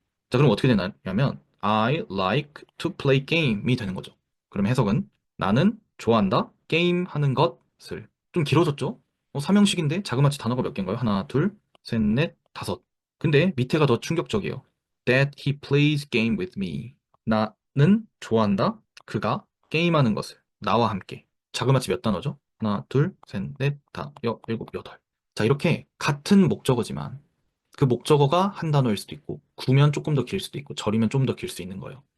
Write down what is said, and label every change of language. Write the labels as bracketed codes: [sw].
[ko] 자, 그럼 어떻게 되냐면 [en] I like to play game [ko] 이 되는 거죠. 그럼 해석은 나는 좋아한다 게임 하는 것을. 좀 길어졌죠? 삼형식인데 자그마치 단어가 몇 개인가요? 하나, 둘, 셋, 넷, 다섯. 근데 밑에가 더 충격적이에요. [en] That he plays game with me. [ko] 나는 좋아한다 그가 게임하는 것을. 나와 함께. 자그마치 몇 단어죠? 하나, 둘, 셋, 넷, 다, 일곱, 여덟. 자, 이렇게 같은 목적어지만 그 목적어가 한 단어일 수도 있고, 구면 조금 더 길 수도 있고, 절이면 좀 더 길 수 있는 거예요.